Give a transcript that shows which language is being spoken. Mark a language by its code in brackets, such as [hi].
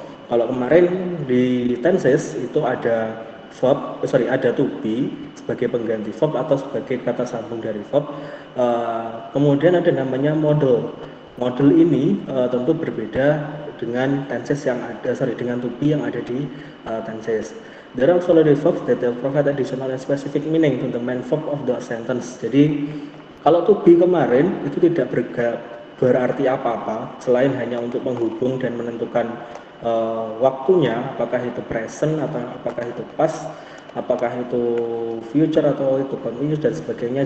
[id] Kalau kemarin di tenses itu ada ada to be sebagai pengganti verb atau sebagai kata sambung dari verb. Kemudian ada namanya model. Model ini tentu berbeda dengan tenses yang ada, dengan to be yang ada di tenses. [en] There are auxiliary verbs that provide additional and specific meaning to the main verb of the sentence. [id] Jadi kalau to be kemarin itu tidak berarti apa-apa selain hanya untuk menghubung dan menentukan waktunya, apakah itu present atau apakah itu past, apakah itu future atau itu continuous dan sebagainya.